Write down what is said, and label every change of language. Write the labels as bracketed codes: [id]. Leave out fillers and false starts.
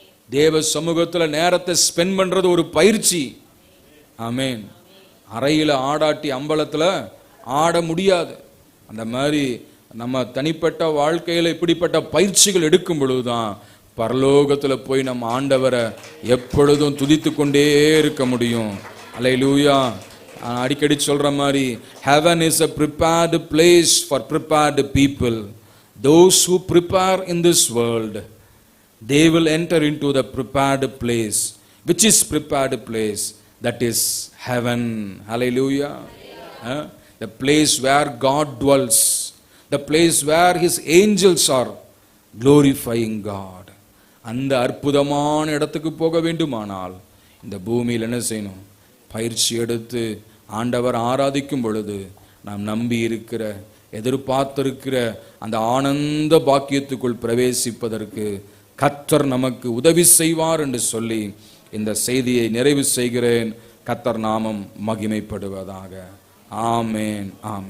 [ta] தேவ சமூகத்தில் நேரத்தை ஸ்பெண்ட் பண்றது ஒரு பயிற்சி. ஆமென். அறையில ஆடாட்டி அம்பலத்தில் ஆட முடியாது. அந்த மாதிரி நம்ம தனிப்பட்ட வாழ்க்கையில இப்படிப்பட்ட பயிற்சிகள் எடுக்கும் பொழுதுதான் பரலோகத்தில் போய் நம்ம ஆண்டவரை எப்பொழுதும் துதித்து கொண்டே இருக்க முடியும். அல்லேலூயா. அடிக்கடி சொல்ற மாதிரி, [en] heaven is a prepared place for prepared people. Those who prepare in this world, they will enter into the prepared place. Which is prepared place? That is heaven. Hallelujah. The place where God dwells, the place where his angels are glorifying God. [ta] அந்த அற்புதமான இடத்துக்கு போக வேண்டுமானால் இந்த பூமியில் என்ன செய்யணும்? பயிற்சி எடுத்து ஆண்டவர் ஆராதிக்கும் பொழுது நாம் நம்பி இருக்கிற, எதிர்பார்த்திருக்கிற அந்த ஆனந்த பாக்கியத்துக்குள் பிரவேசிப்பதற்கு கர்த்தர் நமக்கு உதவி செய்வார் என்று சொல்லி இந்த செய்தியை நிறைவு செய்கிறேன். கர்த்தர் நாமம் மகிமைப்படுவதாக. ஆமென். ஆமென்.